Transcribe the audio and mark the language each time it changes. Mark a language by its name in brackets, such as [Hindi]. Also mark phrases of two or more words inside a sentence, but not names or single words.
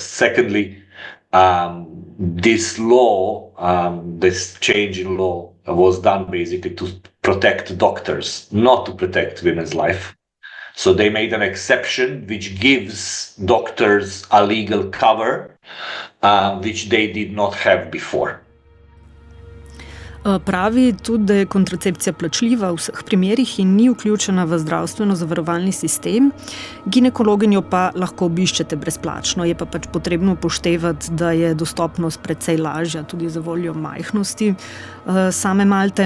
[English] Secondly, this law, this change in law was done basically to protect doctors, not to protect women's life. So they made an exception which gives doctors a legal cover, which they did not have before. [Slovenian] Pravi tudi, da je kontracepcija plačljiva v vseh primerih in ni vključena v zdravstveno-zavarovalni sistem. Ginekologinjo pa lahko obiščete brezplačno, je pa pač potrebno upoštevati, da je dostopnost precej lažja tudi za voljo majhnosti same Malte.